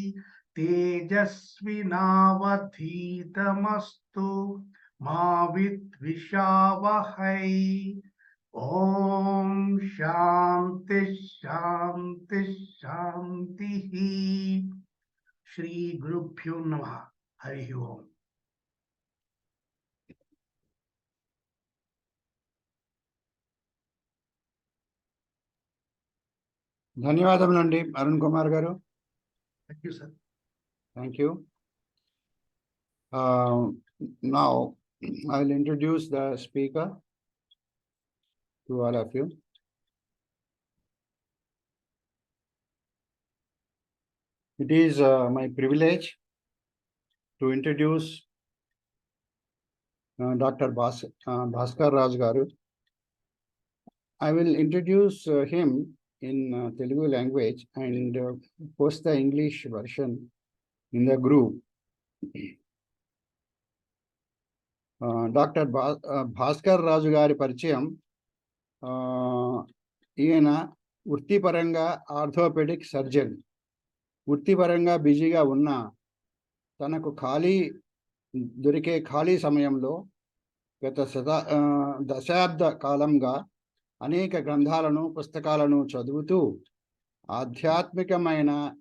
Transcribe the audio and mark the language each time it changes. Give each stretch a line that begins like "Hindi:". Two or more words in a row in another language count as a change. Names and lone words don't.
Sanskrit: तेजस्विनावधीतमस्तु मा विद्विषावहै ओम शांति शांति शांति श्री गुरुभ्यो नमः हरि ओम
Telugu: ధన్యవాదములండి అరుణ్ కుమార్ గారు.
English: thank you sir. Thank you. Now I will introduce the speaker to all of you. It is my privilege to introduce Dr. Bhaskar Raju garu. I will introduce him in Telugu language and post the English version in the group.
Telugu: డాక్టర్ భాస్కర్ రాజు గారి పరిచయం, ఈయన వృత్తిపరంగా
English: orthopedic surgeon.
Telugu: వృత్తిపరంగా బిజీగా ఉన్న తనకు దొరికే ఖాళీ సమయంలో గత దశాబ్ద కాలంగా అనేక గ్రంథాలను పుస్తకాలను చదువుతూ ఆధ్యాత్మికమైన